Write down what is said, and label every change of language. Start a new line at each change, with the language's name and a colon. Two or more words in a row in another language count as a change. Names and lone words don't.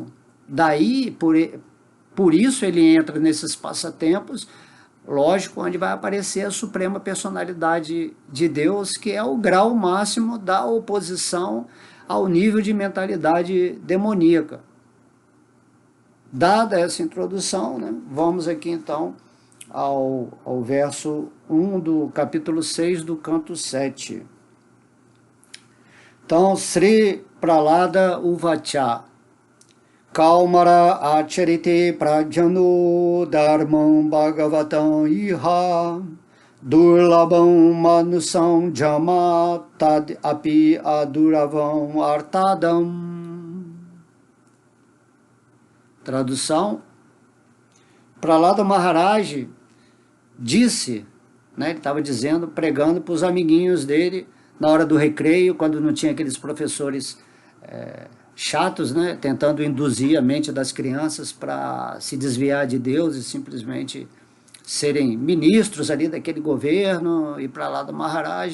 Portuguese: Daí, por isso ele entra nesses passatempos, lógico, onde vai aparecer a suprema personalidade de Deus, que é o grau máximo da oposição ao nível de mentalidade demoníaca. Dada essa introdução, né, vamos aqui então ao verso 1 do capítulo 6 do canto 7. Então,
Sanskrit: Sri Pralada Uvacha Kaumara acharite prajano dharmam bhagavatam iha durlabam manusam jama tad api aduravam artadam.
Portuguese: Tradução: Pralada Maharaj disse, né, ele estava dizendo, pregando para os amiguinhos dele, na hora do recreio, quando não tinha aqueles professores chatos, né, tentando induzir a mente das crianças para se desviar de Deus e simplesmente serem ministros ali daquele governo, e para lá da Maharaj.